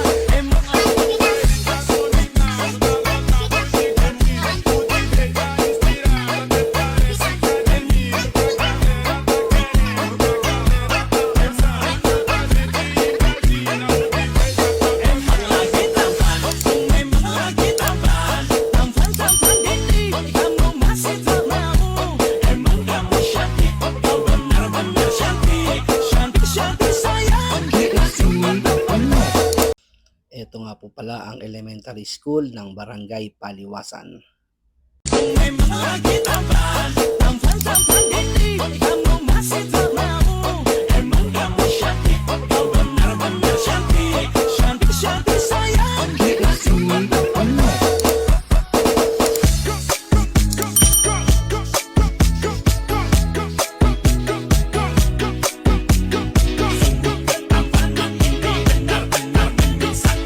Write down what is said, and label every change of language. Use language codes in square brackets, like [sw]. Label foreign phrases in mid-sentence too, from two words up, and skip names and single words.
[id] Emang lagi tampan, memang lagi tampan. Tampan-tampan ini kamu masih tak mau. Emang kamu cantik, kau benar-benar cantik. Cantik-cantik sayang, kita cuma teman. [tl] Ito nga po pala ang [en] elementary school [tl] ng Barangay Paliwasan. [id] Memang lagi tampan, tampan-tampan ini kamu masih tak mau. Emang kamu cantik, kau benar-benar cantik. Cantik-cantik sayang, kita cuma teman. Ketampanan ini benar-benar bikin satu.